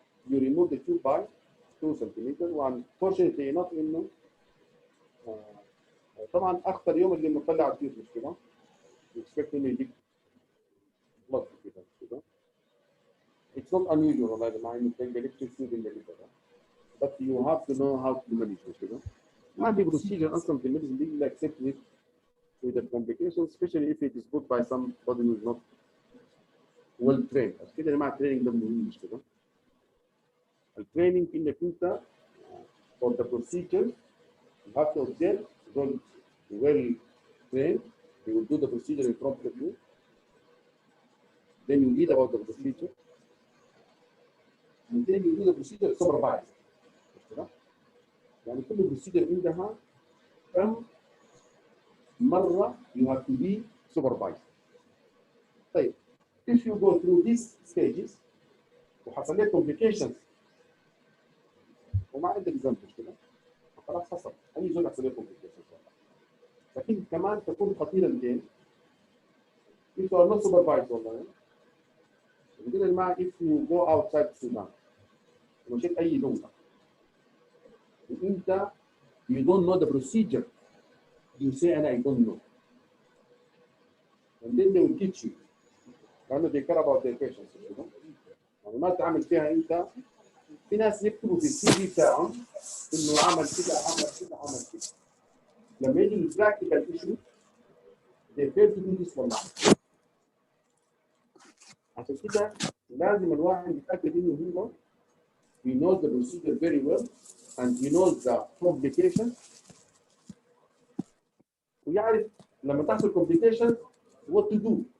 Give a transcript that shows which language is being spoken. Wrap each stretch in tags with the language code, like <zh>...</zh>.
<en>You remove the tube by 2 centimeters. Unfortunately enough</en> <ar>انه طبعا اخطر يوم اللي مطلع التيوب مش كده؟</ar> <en>You expect</en> <ar>انه يديك blood كده.</ar> <en>It's not unusual</en> <ar>والله يا جماعه انه تلقى لك</ar> <en>tube in the liver. But you have to know how to manage</en> <ar>مش كده؟ ما في</ar> <en>procedure</en> <ar>اصلا في الميديسن دي اللي</ar> <en>accept with the complications, especially if it is put by somebody who is not well trained.</en> <ar>عشان كده يا جماعه التريننج ده مهم مش كده؟ التريننج انك انت</ar> <en>for the procedure you have to observe well trained. You will do the procedure in front of you. Then you read about the procedure. And then you do the procedure supervised.</en> <ar>يعني كل procedure عندها كم مرة</ar> <en>you have to be supervised.</en> <ar>طيب</ar> <en>if you go through these stages</en> <ar>وحصل لك complications وما عندك ذنب مش كده؟ خلاص حصل اي زول يحصل له complications. لكن كمان تكون خطيرة لين</ar> <en>if you are not supervised</en> <ar>والله. بقول يا جماعة</ar> <en>if you go outside</en> <ar>السودان ومشيت أي دولة وأنت</ar> <en>you don't know the procedure you say</en> <ar>أنا</ar> <en>I don't know. And then they will teach you. لأنه they care about their patients.</en> <ar>يعني ما تعمل فيها أنت. في ناس يكتبوا في السي في بتاعهم إنه عمل كده عمل كده عمل كده. لما يجي البراكتيكال ايشو</ar> <en>they fail to do this</en> <ar>والله. عشان كده لازم الواحد يتأكد إنه هو</ar> <en>he knows the procedure very well and he knows the complications</en> <ar>ويعرف لما تحصل complications</ar> <en>what to do.</en>